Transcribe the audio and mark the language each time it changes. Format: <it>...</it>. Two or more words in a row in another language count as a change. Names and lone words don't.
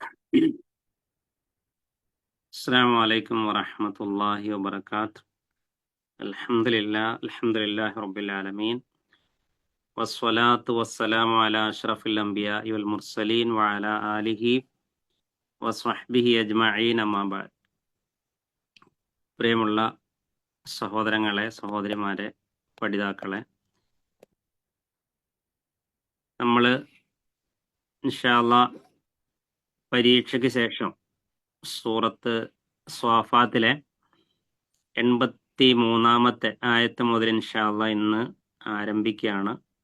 <ar>السلام عليكم ورحمة الله وبركاته. الحمد لله رب العالمين والصلاة والسلام على أشرف الأنبياء والمرسلين وعلى آله وصحبه أجمعين أما بعد.</ar> <ml>പ്രിയമുള്ള സഹോദരങ്ങളെ, സഹോദരിമാരെ, പഠിതാക്കളെ, നമ്മൾ</ml> <ar>إن شاء الله</ar> <ml>പരീക്ഷയ്ക്ക് ശേഷം സൂറത്ത് സ്വാഫാത്തിലെ 83-ാമത്തെ ആയത്ത് മുതൽ</ml> <ar>إن شاء الله</ar> <ml>ഇന്ന് ആരംഭിക്കുകയാണ്.</ml>